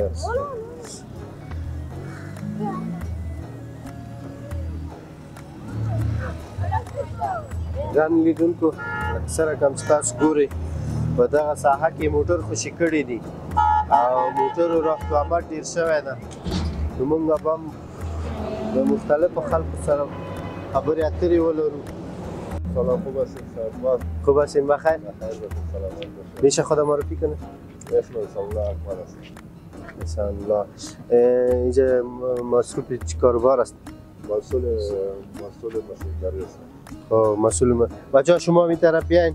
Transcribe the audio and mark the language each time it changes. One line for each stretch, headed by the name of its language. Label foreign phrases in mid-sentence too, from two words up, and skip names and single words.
Pashto: ګران لیدونکو اکثره کم چې تاسو ګورئ په دغه ساحه کې موټر خوشي کړي دي او موټرو رفتوامات ډېر شوی ده نو موږ به هم د مختلفو خلکو سره خبرې اترې ولرو.
Persian: سلام خوب هستید صاحب؟ خوب هستین بخیر؟ بخیر باشید سلامت باشید. میشه خودم معرفی کنه؟ اسم الله اکبر است. مثلا الله اینجا مصروف چی کاروبار است؟ مسئول ماشینداری هستم. خب مسئول بچه‌ها شما این طرف بیاین.